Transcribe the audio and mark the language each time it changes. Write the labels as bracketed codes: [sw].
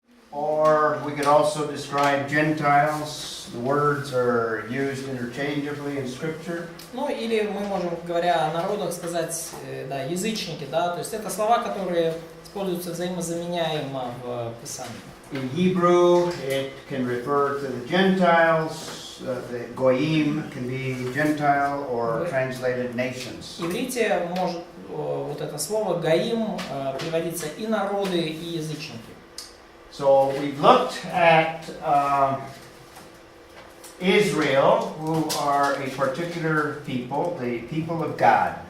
[en] Or we could also describe Gentiles. The words are used interchangeably in Scripture. [ru] Ну, или мы можем, говоря о народах, сказать, да, язычники, да, то есть это слова, которые используются взаимозаменяемо в Писании. [en] In Hebrew, it can refer to the Gentiles. The goyim can be Gentile or translated nations. [ru] В иврите может вот это слово «гаим» приводиться и народы, и язычники. [en] So we've looked at Israel, who are a particular people, the people of God.